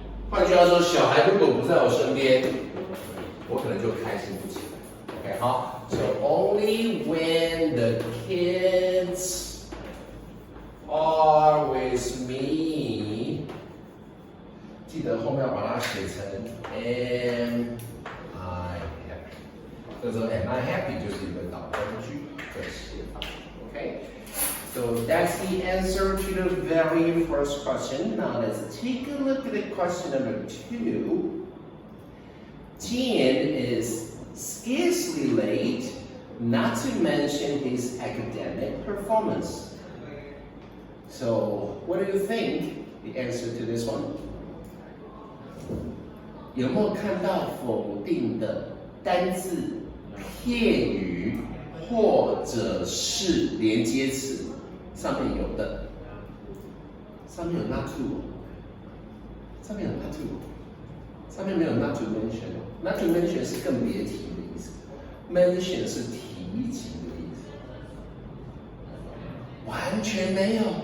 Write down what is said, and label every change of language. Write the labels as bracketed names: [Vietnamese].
[Chinese] 换句话说，小孩如果不在我身边，我可能就开心不起来。 OK， 好。 [English] So only when the kids are with me， [Chinese] 记得后面要把它写成 [English] am I happy。 [Chinese] 这时候 am I happy 就是一个倒装句的写法。 OK。 [English] So that's the answer to the very first question. Now let's take a look at the question number 2. Tian is scarcely late, not to mention his academic performance. So what do you think the answer to this one? [Chinese] 有没有看到否定的单字、片语或者是连接词？上面有的，上面有 not to， 上面有 not to， 上面没有 not to mention。not to mention 是更别提的意思 ，mention 是提及的意思，完全没有。